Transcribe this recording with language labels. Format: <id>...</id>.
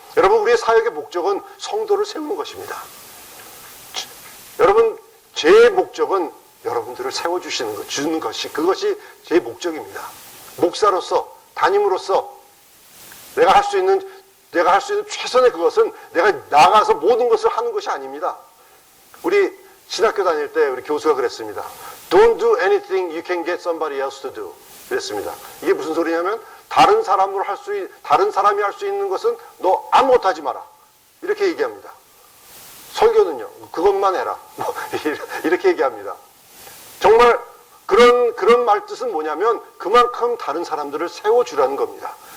<ko>여러분, 우리의 사역의 목적은 성도를 세우는 것입니다. 여러분, 제 목적은 여러분들을 세워주는 것이, 그것이 제 목적입니다. 목사로서, 담임으로서 내가 할 수 있는 최선의 그것은 내가 나가서 모든 것을 하는 것이 아닙니다. 우리 신학교 다닐 때 우리 교수가 그랬습니다.</ko> <en>Don't do anything you can get somebody else to do.</en> <ko>그랬습니다. 이게 무슨 소리냐면, 다른 사람이 할 수 있는 것은 너 아무것도 하지 마라. 이렇게 얘기합니다. 설교는요, 그것만 해라. 이렇게 얘기합니다. 정말 그런 말 뜻은 뭐냐면, 그만큼 다른 사람들을 세워주라는 겁니다.</ko>